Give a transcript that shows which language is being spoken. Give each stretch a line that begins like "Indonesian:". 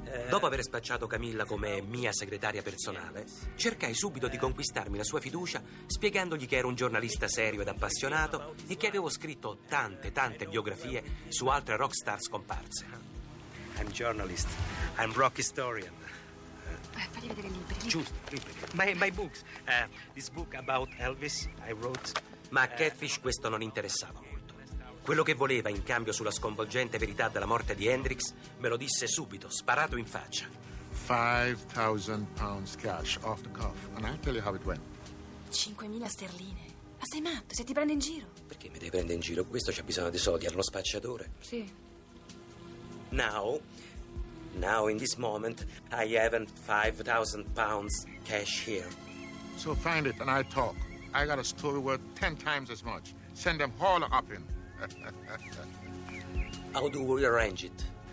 Italian: Dopo aver spacciato Camilla come mia segretaria personale, cercai subito di conquistarmi la sua fiducia spiegandogli che ero un giornalista serio ed appassionato e che avevo scritto tante, tante biografie su altre rock star scomparse.
English: I'm journalist, I'm rock historian.
Italian: Fagli vedere i libri. Giusto,
English: my books. This book about Elvis I wrote.
Italian: Ma a Catfish questo non interessava. Quello che voleva in cambio sulla sconvolgente verità della morte di Hendrix me lo disse subito, sparato in faccia.
English: 5,000 pounds cash off the cuff, and I'll tell you how it went.
Italian: 5,000 sterline? Ma sei matto? Se ti prende in giro? Perché mi devi prendere in giro? Questo c'ha bisogno di soldi, allo spacciatore. Sì.
English: Now in this moment, I haven't 5,000 pounds cash here. So find it and I'll talk. I got a story worth 10 times as much. Send them all up in. How do we arrange it?